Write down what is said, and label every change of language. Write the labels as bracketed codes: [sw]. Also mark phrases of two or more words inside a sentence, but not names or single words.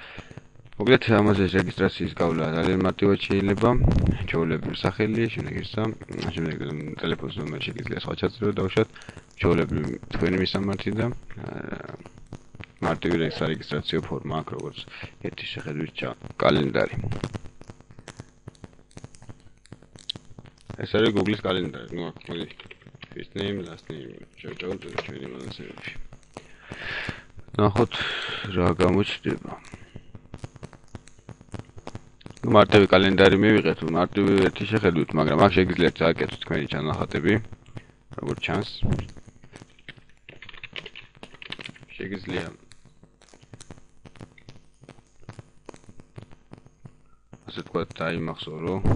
[ka] მოკლედ, ამაზე რეგისტრაციის გავლა ძალიან მარტივად შეიძლება, ჩვეულებრივ სახელი, შემდეგ ტელეფონის ნომერი შეგიძლია სხვა ჩაწერო დავუშვათ, ჩვეულებრივ თქვენი მისამართი და მარტივი სარეგისტრაციო ფორმა აქვს, როგორც ერთი შეხედვით კალენდარი. ეს არის Google-ის კალენდარი, ну, აქ მოდი [en] first name, last name, [ka] შევჭავთ ჩვენი მონაცემები. ნახოთ რა გამოჩნდება. მარტივი კალენდარი მივიღეთ, მარტივი ერთი შეხედვით, მაგრამ აქ შეგიძლიათ გააკეთოთ თქვენი ჩანახატები, როგორც ჩანს. შეგიძლია ასე ვთქვათ, დაიმახსოვრო.